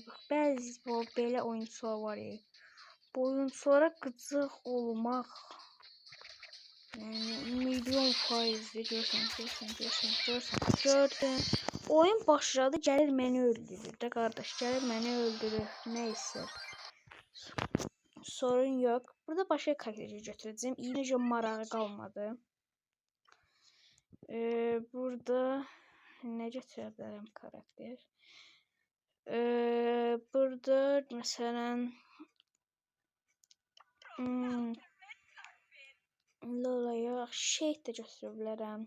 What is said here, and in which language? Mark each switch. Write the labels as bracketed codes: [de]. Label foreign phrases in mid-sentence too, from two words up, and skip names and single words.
[az] Bax bəzi bu belə oyunçular var ya. Bu oyunçulara gıcıq olmaq. Yəni milyon faizli görsən. Oyun başladı, gəlir məni öldürür də qardaş, gəlir məni öldürür. [tr] Neyse. Sorun yok. Burada başka karakteri götüreceğim. İyice marağı kalmadı. Burada ne götürebilirim karakter? Burada mesela Lola'ya şey de götürebilirim.